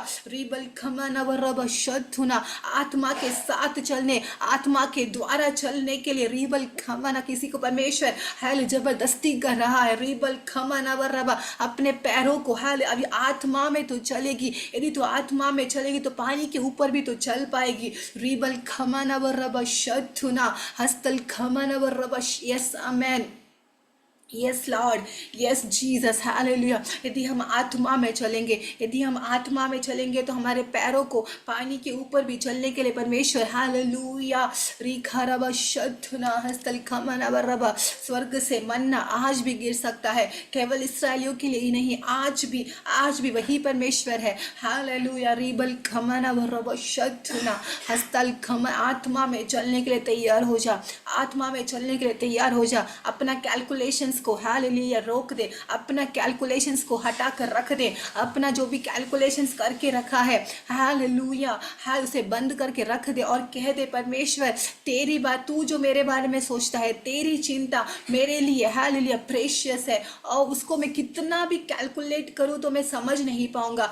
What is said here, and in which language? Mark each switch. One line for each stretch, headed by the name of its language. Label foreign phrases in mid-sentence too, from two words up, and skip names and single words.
Hindi: रिबल खमन व रबशथुना, आत्मा के साथ चलने, आत्मा के द्वारा चलने के लिए रिबल खमना, किसी को परमेश्वर हाले जबरदस्ती कर रहा है। रिबल खमन व रबा, अपने पैरों को हाले अभी आत्मा में तू चलेगी, यदि तो आत्मा में चलेगी तो पानी के ऊपर भी तो चल पाएगी। रीबल खमन व रबशथुना हस्तल खमन व रबश।
English: Yes Amen, yes Lord, yes Jesus, Hallelujah.
Hindi: यदि हम आत्मा में चलेंगे, यदि हम आत्मा में चलेंगे तो हमारे पैरों को पानी के ऊपर भी चलने के लिए परमेश्वर हालेलुया रिखरबशथुना हस्तल खमनवरबा, स्वर्ग से मन्ना आज भी गिर सकता है, केवल इसराइलियों के लिए ही नहीं, आज भी वही परमेश्वर है। हालेलुया रिबल खमनवरबशथुना हस्तल खम। आत्मा में चलने के लिए तैयार हो जा, आत्मा में चलने के लिए तैयार हो जा। अपना कैलकुलेशंस को हालेलुया रोक दे, अपना कैलकुलेशंस को हटा कर रख दे, अपना जो भी कैलकुलेशंस करके रखा है हालेलुया हाल उसे बंद करके रख दे और कह दे परमेश्वर तेरी बात, तू जो मेरे बारे में सोचता है, तेरी चिंता मेरे लिए हालेलुया प्रेशियस है, और उसको मैं कितना भी कैलकुलेट करूँ तो मैं समझ नहीं पाऊंगा।